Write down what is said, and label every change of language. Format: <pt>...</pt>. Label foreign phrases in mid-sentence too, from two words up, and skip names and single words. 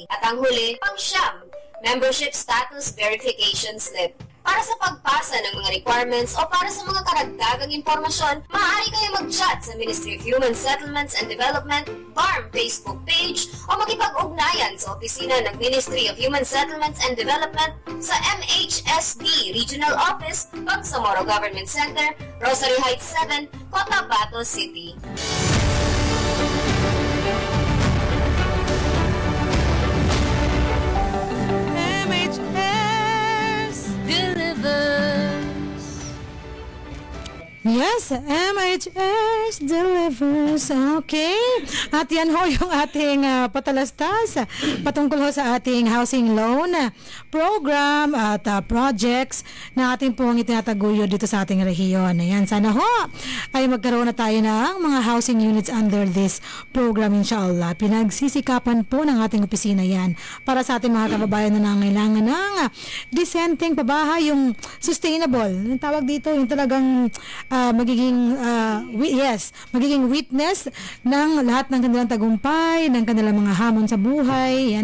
<tl>At ang huli, pang-siyam,</tl> <en>membership status verification slip.</en> <tl>Para sa pagpasa ng mga requirements o para sa mga karagdagang impormasyon, maaari kayo mag-chat sa Ministry of Human Settlements and Development, BARM Facebook page o makipag-ugnayan sa opisina ng Ministry of Human Settlements and Development sa MHSD Regional Office, Bangsamoro Government Center, Rosary Heights 7, Cotabato City.</tl> <en>Yes, MHS delivers. Okay.</en> <tl>At yan ho yung ating patalastas patungkol ho sa ating</tl> <en>housing loan program</en> <tl>at projects na ating pong itinataguyod dito sa ating rehiyon. Ayan, sana ho ay magkaroon na tayo ng mga</tl> <en>housing units under this program,</en> <tl>inshallah. Pinagsisikapan po ng ating opisina yan para sa ating mga kababayan na nangailangan ng dissenting pabahay, yung sustainable. Yung tawag dito, yung talagang magiging witness ng lahat ng kanilang tagumpay, ng kanilang mga hamon sa buhay.</tl>